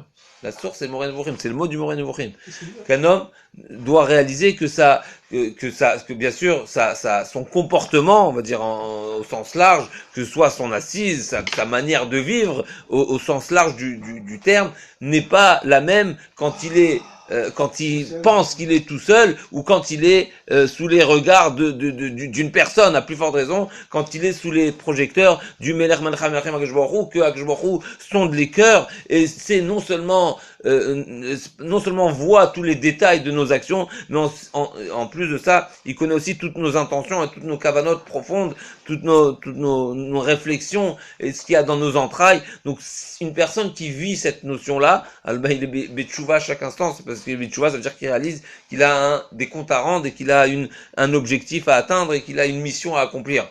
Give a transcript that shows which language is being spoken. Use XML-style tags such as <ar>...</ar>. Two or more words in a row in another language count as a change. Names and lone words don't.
<fr>La source c'est Moré Nevuchim, c'est le mot du Moré Nevuchim. Qu'un homme doit réaliser que bien sûr, son comportement, on va dire au sens large, que ce soit son assise, sa manière de vivre, au sens large du terme, n'est pas la même quand il pense qu'il est tout seul ou quand il est sous les regards d'une personne, à plus forte raison, quand il est sous les projecteurs du Melech Malcham Melchem Akadosh Baruch Hu, que Akadosh Baruch Hu sonde les cœurs et c'est non seulement voit tous les détails de nos actions, mais en plus de ça, il connaît aussi toutes nos intentions et toutes nos kavanotes profondes, toutes nos réflexions et ce qu'il y a dans nos entrailles. Donc, une personne qui vit cette notion-là, il est betchouva à chaque instant, c'est parce que betchouva, ça veut dire qu'il réalise qu'il a des comptes à rendre et qu'il a un objectif à atteindre et qu'il a une mission à accomplir.</fr>